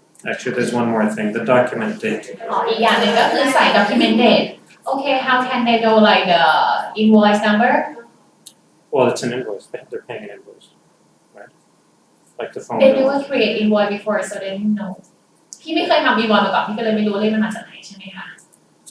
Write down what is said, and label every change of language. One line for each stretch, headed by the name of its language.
English: Actually, there's one more thing, the document date.
Thai: อีกอย่างหนึ่งก็คือใส่ document date โอเค
English: how can they know like the invoice number Well, it's an invoice. They're paying an invoice, right? Like the phone they bill. never create invoice before so they didn't know
Thai: พี่ไม่เคยทำ invoice มาก่อนพี่ก็เลยไม่รู้ว่าเลขมันมาจากไหนใช่ไหมคะป